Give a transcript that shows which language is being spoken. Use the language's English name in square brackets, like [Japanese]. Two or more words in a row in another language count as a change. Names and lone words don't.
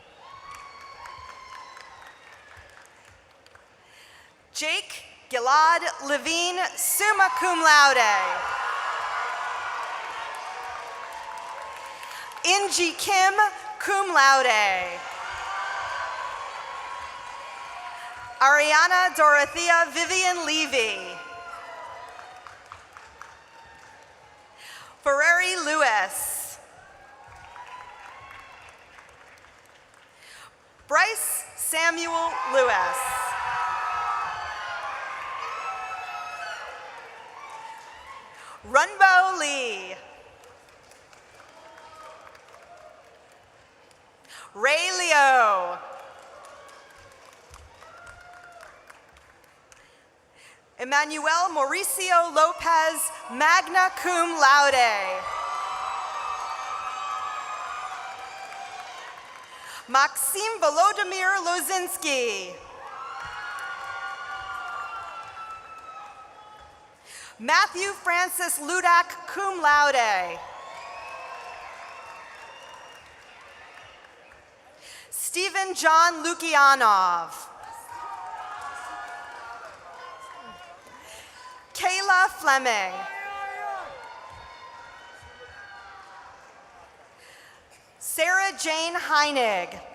[English] Jake Gilad Levine, [Latin] summa cum laude. [English] Inji Kim, [Latin] cum laude. [English] Ariana Dorothea Vivian Levy. Ferrari Lewis. Bryce Samuel Lewis. Runbo Lee. Ray Leo. Emmanuel Mauricio Lopez, [Latin] magna cum laude. [English] Maxime Volodymyr Lozinski. Matthew Francis Ludak, [Latin] cum laude. [English] Stephen John Lukianov. Kayla Fleming. Sarah Jane Heinig.